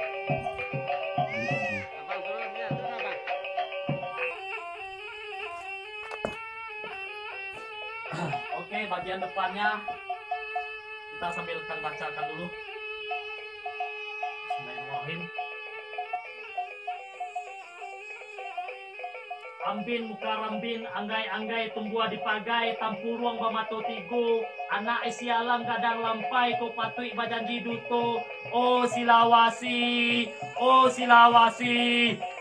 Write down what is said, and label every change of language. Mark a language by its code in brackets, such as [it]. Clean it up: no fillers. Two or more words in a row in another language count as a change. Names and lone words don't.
[id] Oke, bagian depannya kita sambil bacakan dulu. [ar] بسم الله الرحمن الرحيم. [min] Ambin muka rambin, anggai-anggai tumbuh di pagai, tampuruang bamato tigo, anak isialang kadang lampai, ko patui bajanji duto, oh silawasi, oh silawasi.